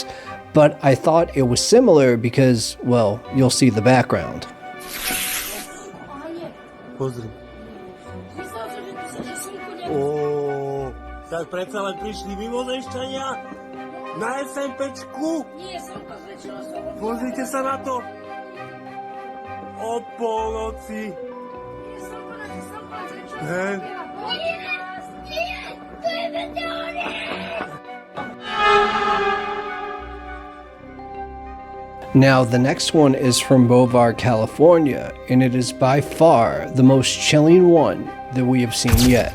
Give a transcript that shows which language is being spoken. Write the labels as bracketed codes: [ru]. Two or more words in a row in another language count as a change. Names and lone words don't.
[en] But I thought it was similar because, well, you'll see the background. [sk] Pozri. Ó, tak predsa len prišli mimozemšťania na SMPčku. Pozrite sa na to. O polnoci. Hej. [en] Now, the next one is from Bovar, California, and it is by far the most chilling one that we have seen yet.